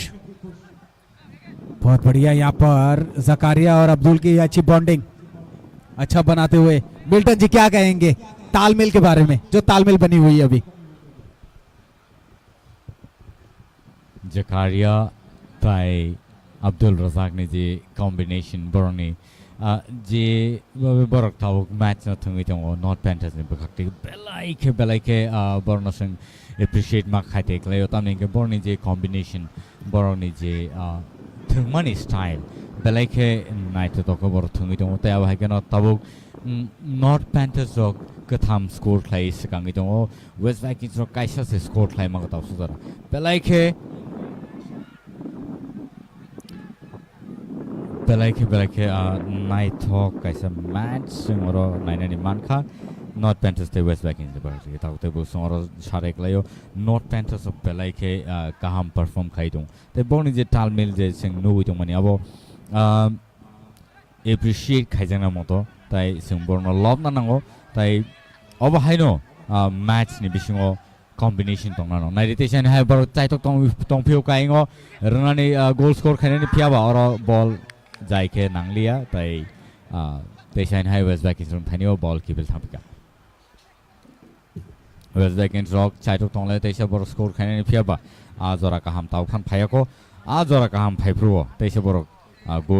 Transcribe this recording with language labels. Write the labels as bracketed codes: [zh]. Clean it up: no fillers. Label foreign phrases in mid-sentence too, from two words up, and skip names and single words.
[hi] बहुत बढ़िया यहाँ पर जकारिया और अब्दुल की अच्छी बॉन्डिंग अच्छा बनाते हुए। मिल्टन जी क्या कहेंगे? तालमेल के बारे में, जो तालमेल बनी हुई है अभी। [brx] जकारिया ताई अब्दुल रजाक ने जे कॉम्बिनेशन बरनी जे बरक थाव मैच न थंगै दङ नर्थ पेंथर्स नि बखक्ति बेलाइके बरन सं एप्रिशिएट मा खाइते क्लायो तामनि के बरनि जे कॉम्बिनेशन बरनि जे थंगमानि स्टाइल बेलाइके नाइट तक बर थंगै दङ ताय अब हाइकेन तबुक नर्थ पेंथर्स रक कथाम स्कोर खाइ सिगाङै दङ वेस्ट वाइकिंग्स रक काइसा से स्कोर खाइ मा गताव सुदरा बेलाइके बेलाइके नाइट हक कैसा मैच सिंगरो नाइनानि मानखा नॉर्थ पेंथर्स ते वेस्ट वाइकिंग्स बरके ताउते बो सिंगरो सारेक्लायो नॉर्थ पेंथर्स ऑफ बेलाइके काहाम परफॉर्म खाइदों ते बोनि जे तालमेल जे सिंग नुइ दं माने अब एप्रिशिएट खाइजाना मतो ताइ सिंग बरनो लव ना नांगो ताइ अब हाइनो मैच नि बिसिङो कॉम्बिनेशन दंना नाइटेशन हाइ बर चाइतो तंफिउ काइङो रनानि [en] goal score [brx] खाइनानि फियाबा और बॉल जाइके नांलिया ताइ तेसाइन हाइ वेस्ट वाइकिंग्स रम थानियो बॉल किबिल थापिका वेस्ट वाइकिंग्स रक चाइतो तंले तेसा बर स्कोर खाइनानि फियाबा जरा काहाम ताउखान फायाको जरा काहाम फाइफ्रुओ तेसा बर गोल